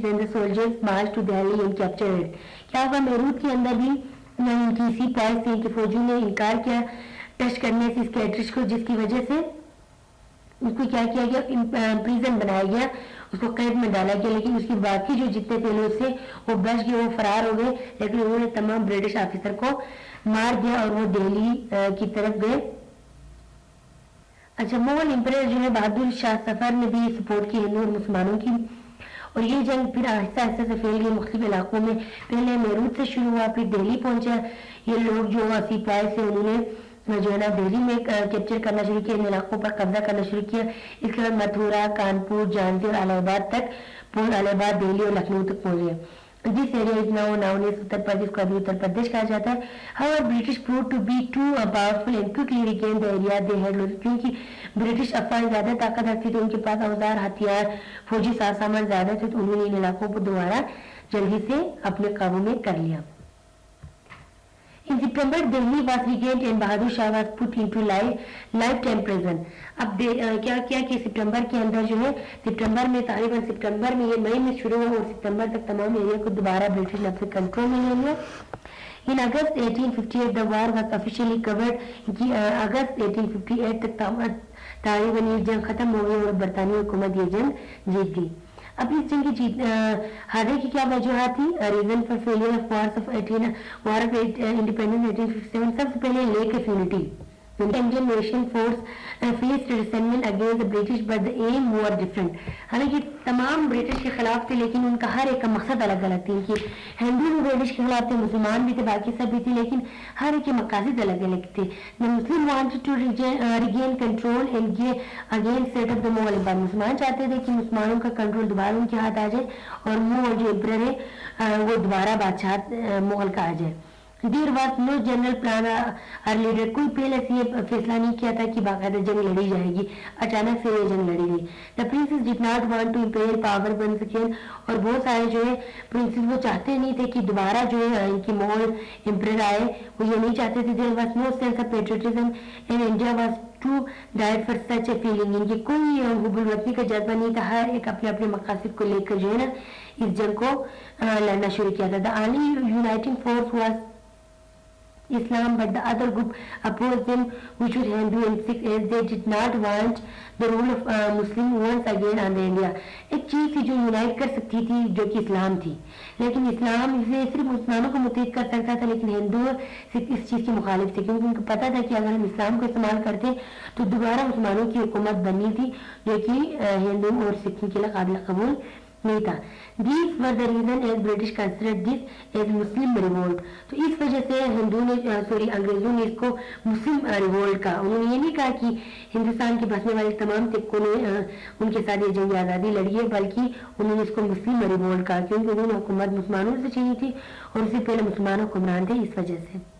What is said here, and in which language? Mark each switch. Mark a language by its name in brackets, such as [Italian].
[English] Then the soldiers marched to Delhi and captured it. [Urdu] کیا ہوا میروت کے اندر بھی ان کی سپاہیز سے ان کے فوجیوں نے انکار کیا ٹچ کرنے سے اس کیٹریج کو, جس کی وجہ سے اس کو کیا کیا گیا, پریزن بنایا گیا, اس کو قید میں ڈالا گیا. لیکن اس کی باقی جو جتنے تھے لوگ سے وہ بچ گئے, وہ فرار ہو گئے, لیکن انہوں نے تمام برٹش آفیسر کو مار دیا اور وہ دہلی کی طرف گئے. اچھا, مغل امپرر جو ہے بہادر شاہ ظفر نے بھی سپورٹ کی ہندو اور مسلمانوں کی, اور یہ جنگ پھر آہستہ آہستہ سے پھیل گئی مختلف علاقوں میں. پہلے میروت سے شروع ہوا, پھر دہلی پہنچا. یہ لوگ جو سپاہی سے انہوں نے جو ہے نا دہلی میں کیپچر کرنا شروع کیا, ان علاقوں پر قبضہ کرنا شروع کیا. اس کے بعد متھورا, کانپور, جھانسی اور الہ آباد تک الہ آباد, دہلی اور لکھنؤ تک پہنچ گئے. جس [English] area is now known as [Urdu] Uttar Pradesh کو ابھی اتر پردیش کہا جاتا ہے. [English] However, British proved to be too powerful and quickly regained the area they had lost. [Urdu] کیونکہ برٹش افواج زیادہ طاقت رکھتی تھی, ان کے پاس اوزار, ہتھیار, فوجی ساز سامان زیادہ تھے, تو انہوں نے ان علاقوں کو دوبارہ جلدی سے اپنے قابو میں کر لیا. [English] In September, Delhi was regained and Bahadur Shah was put into lifetime prison. [Urdu] اب کیا کیا کہ سپٹمبر کے اندر جو ہے, سپٹمبر میں تقریباً سپٹمبر میں, یہ مئی میں شروع ہوا اور سپٹمبر تک تمام ایریا کو دوبارہ برٹش نے اپنے کنٹرول میں لے لیا. [English] In August 1858 the war was officially covered. [Urdu] اگست 1858 تک تقریباً یہ جنگ ختم ہو گئی اور برطانوی حکومت یہ جنگ جیت گئی. اب اس جنگ کی ہارنے کی کیا وجوہات تھی؟ [English] reason for failure of war of independence [Urdu] 1857. سب سے پہلے [English] Lack of unity. Indian nation force faced resentment against the British, but the aim were different. [Urdu] حالانکہ تمام برٹش کے خلاف تھے, لیکن ان کا ہر ایک کا مقصد الگ الگ تھی. کہ ہندو بھی برٹش کے خلاف تھے, مسلمان بھی تھے, باقی سب بھی تھے, لیکن ہر ایک کے مقاصد الگ الگ تھے. [English] The Muslim wanted to regain control and again set up the Mughal Empire. [Urdu] مسلمان چاہتے تھے کہ مسلمانوں کا کنٹرول دوبارہ ان کے ہاتھ آ جائے اور مغل جو امپرر ہے وہ دوبارہ بادشاہ مغل کا آ جائے. [English] There was no general plan or leader. [Urdu] کوئی پہلے سے یہ فیصلہ نہیں کیا تھا کہ باقاعدہ جنگ لڑی جائے گی, اچانک سے یہ جنگ لڑی گئی. [English] The princes did not want to imperial power once again. [Urdu] اور بہت سارے جو ہے پرنسز وہ چاہتے نہیں تھے کہ دوبارہ جو ہے ان کی مغل امپرر آئے, وہ یہ نہیں چاہتے تھے. [English] There was no sense of patriotism and India was too died for such a feeling. [Urdu] ان کی کوئی حب الوطنی کا جذبہ نہیں تھا, ہر ایک اپنے اپنے مقاصد کو لے کر جو ہے نا اس جنگ کو لڑنا شروع کیا تھا. [English] The only uniting force was Islam, but the other group opposed them, which was Hindu and Sikh, as they did not want the rule of Muslim once again on the India. [Urdu] ایک چیز تھی جو unite کر سکتی تھی جو کہ اسلام تھی, لیکن اسلام اسے صرف مسلمانوں کو متحد کر سکتا تھا, لیکن ہندو سکھ اس چیز کے مخالف تھے, کیونکہ ان کو پتا تھا کہ اگر ہم اسلام کو استعمال کرتے تو دوبارہ مسلمانوں کی حکومت بننی تھی, جو کہ ہندو اور سکھ کے لیے قابل قبول نہیں تھا. [English] These were the reason as British considered this as Muslim revolt. [Urdu] تو اس وجہ سے انگریزوں نے اس کو مسلم ریوولٹ کہا. انہوں نے یہ نہیں کہا کہ ہندوستان کے بسنے والے تمام سکھوں نے ان کے ساتھ یہ جنگ آزادی لڑی ہے, بلکہ انہوں نے اس کو مسلم ریوولٹ کہا, کیونکہ انہوں نے حکومت مسلمانوں سے چاہیے تھی اور اس سے پہلے مسلمان حکمران تھے, اس وجہ سے.